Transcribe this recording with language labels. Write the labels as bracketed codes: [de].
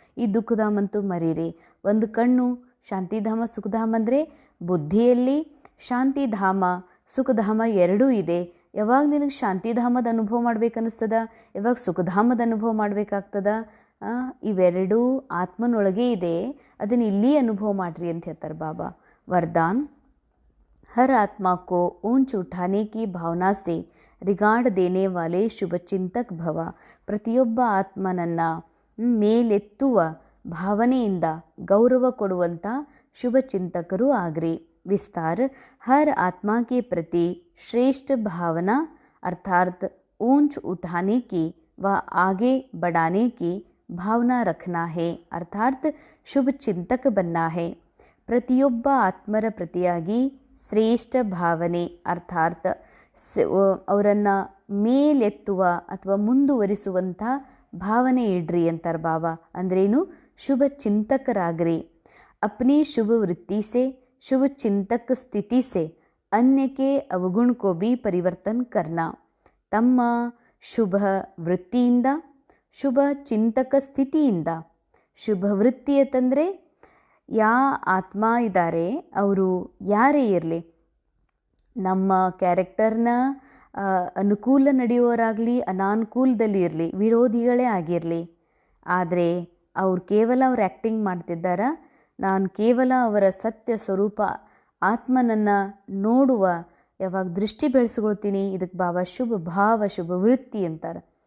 [kn] ಈ ದುಃಖಧಾಮ ಅಂತೂ ಮರೀರಿ. ಒಂದು ಕಣ್ಣು ಶಾಂತಿಧಾಮ ಸುಖಧಾಮ ಅಂದರೆ ಬುದ್ಧಿಯಲ್ಲಿ ಶಾಂತಿಧಾಮ ಸುಖಧಾಮ ಎರಡೂ ಇದೆ. ಯಾವಾಗ ನಿನಗೆ ಶಾಂತಿಧಾಮದ ಅನುಭವ ಮಾಡ್ಬೇಕನ್ನಿಸ್ತದ, ಯಾವಾಗ ಸುಖಧಾಮದ ಅನುಭವ ಮಾಡಬೇಕಾಗ್ತದ, ಇವೆರಡೂ ಆತ್ಮನೊಳಗೆ ಇದೆ. ಅದನ್ನು ಇಲ್ಲಿ ಅನುಭವ ಮಾಡಿರಿ ಅಂತ ಹೇಳ್ತಾರೆ ಬಾಬಾ. ವರದಾನ್, [hi] हर आत्मा को ऊंच उठाने की भावना से रिगार्ड देने वाले ಶುಭಚಿಂತಕ ಭವ. [kn] ಪ್ರತಿಯೊಬ್ಬ ಆತ್ಮನನ್ನ ಮೇಲೆತ್ತುವ ಭಾವನೆಯಿಂದ ಗೌರವ ಕೊಡುವಂಥ ಶುಭಚಿಂತಕರು ಆಗ್ರಿ. [hi] विस्तार हर आत्मा के प्रति श्रेष्ठ भावना अर्थात ऊंच उठाने की व आगे बढ़ाने की भावना रखना है, अर्थात शुभ चिंतक बनना है. [kn] ಪ್ರತಿಯೊಬ್ಬ ಆತ್ಮರ ಪ್ರತಿಯಾಗಿ ಶ್ರೇಷ್ಠ ಭಾವನೆ ಅರ್ಥಾತ್ ಅವರನ್ನು ಮೇಲೆತ್ತುವ ಅಥವಾ ಮುಂದುವರಿಸುವಂಥ ಭಾವನೆ ಇಡ್ರಿ ಅಂತಾರೆ ಬಾಬಾ. ಅಂದ್ರೇನು? ಶುಭ ಚಿಂತಕರಾಗ್ರಿ. [hi] अपनी शुभ वृत्ति से शुभ चिंतक स्थिति से अन्य के अवगुण को भी परिवर्तन करना. [kn] ತಮ್ಮ ಶುಭ ವೃತ್ತಿಯಿಂದ, ಶುಭ ಚಿಂತಕ ಸ್ಥಿತಿಯಿಂದ, ಶುಭ ವೃತ್ತಿ ಅಂತಂದರೆ ಯಾ ಆತ್ಮ ಇದ್ದಾರೆ ಅವರು ಯಾರೇ ಇರಲಿ, ನಮ್ಮ ಕ್ಯಾರೆಕ್ಟರ್ನ ಅನುಕೂಲ ನಡೆಯುವವರಾಗಲಿ ಅನಾನುಕೂಲದಲ್ಲಿ ಇರಲಿ, ವಿರೋಧಿಗಳೇ ಆಗಿರಲಿ, ಆದರೆ ಅವ್ರು ಕೇವಲ ಅವ್ರು ಆ್ಯಕ್ಟಿಂಗ್ ಮಾಡ್ತಿದ್ದಾರ, ನಾನು ಕೇವಲ ಅವರ ಸತ್ಯ ಸ್ವರೂಪ ಆತ್ಮನನ್ನು ನೋಡುವ ಯಾವಾಗ ದೃಷ್ಟಿ ಬೆಳೆಸ್ಕೊಳ್ತೀನಿ, ಇದಕ್ಕೆ ಬಾಬಾ ಶುಭ ಭಾವ ಶುಭ ವೃತ್ತಿ ಅಂತಾರೆ.